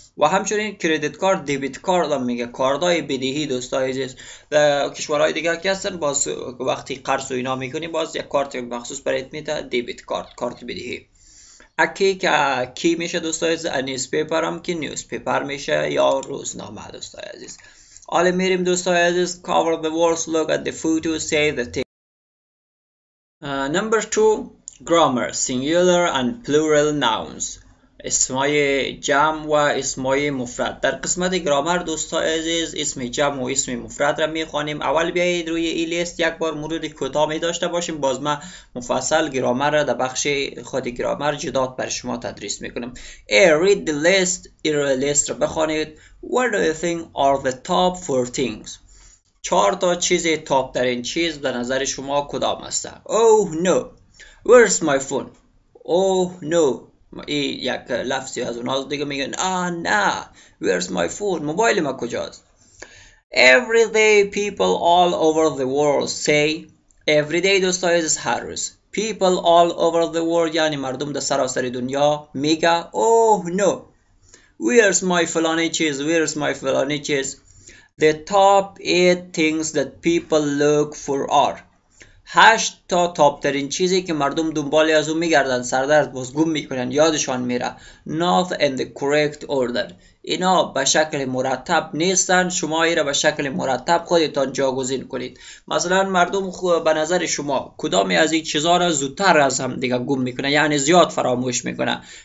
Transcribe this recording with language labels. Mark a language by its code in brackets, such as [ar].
[fa] و همچنین کریدیت کارت دیبیت کارت هم میگه کارتای بدهی دوستای عزیز. در کشورهای دیگه که هستن باز وقتی قرض و اینا میکنی باز یک کارت مخصوص برات میده، دیبیت کارت، کارت بدهی. اکی که کی میشه دوستای عزیز، نیوز پیپر هم که نیوز پیپر میشه یا روزنامه دوستای عزیز. حالا میریم دوستای عزیز [en] cover the words, look at the photos, say the thing. Number 2 grammar, singular and plural nouns. [fa] اسمای جمع و اسمای مفرد. در قسمت گرامر دوستای عزیز اسم جمع و اسم مفرد را میخوانیم. اول بیایید روی این لیست یک بار مرور کوتاه داشته باشیم، باز ما مفصل گرامر را در بخش خود گرامر جدا بر شما تدریس میکنم. [en] read the list. [fa] این لیست را بخوانید. [en] What do you think are the top 4 things? [fa] 4 تا چیز تاپ در این چیز به نظر شما کدام است؟ [en] Oh no, where's my phone? Oh no. [fa] این یک لفظی از اونها دیگه میگن نه [en] where's my phone؟ [fa] موبایل ما کجاست؟ [en] Every day people all over the world say. Every day [fa] دوستای عزیز هر روز. [en] People all over the world [fa] یعنی مردم در سراسر دنیا میگه [en] oh no where's my [fa] فلانی چیز، where's my فلانی چیز. [en] The top 8 things that people look for are. [fa] 8 تا تاپ ترین چیزی که مردم دنبال از اون میگردن، سردرد باز گم میکنن، یادشان میره. [en] Not in the correct order. [fa] اینا به شکل مرتب نیستن، شما اینا به شکل مرتب خودتان جاگزین کنید. مثلا مردم به نظر شما کدامی از این چیزا را زودتر از هم دیگه گم میکنه، یعنی زیاد فراموش میکنه.